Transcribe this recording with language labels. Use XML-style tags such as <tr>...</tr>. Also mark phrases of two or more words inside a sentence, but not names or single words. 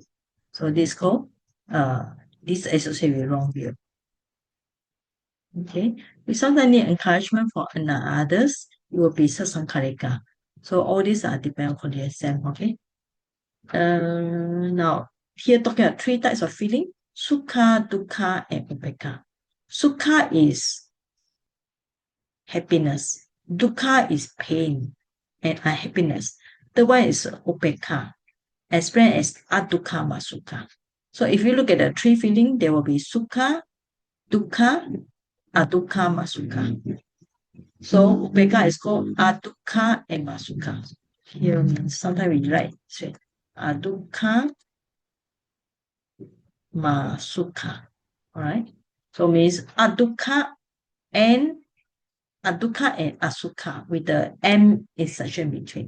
<en>So this is called this associated with wrong view. Okay. We sometimes need encouragement for others. It will be sasankarika. So all these are dependent on the exam. Okay. Now here talking about 3 types of feeling:</en> <pi>sukha, dukkha, and upekkha.</pi> <en>Sukha is happiness. Dukkha is pain and unhappiness. The one is upekkha, explained as</en> <pi>adukkha sukha.</pi> <en>So if you look at the 3 feelings, there will be</en> <pi>sukha, dukkha, adukkha sukha.</pi> <en>So upekkha is called adukkha and sukha. Here sometimes we write straight</en> <pi>adukkha sukha.</pi> <en>All right. So means adukkha and asukha with the M insertion between.</en>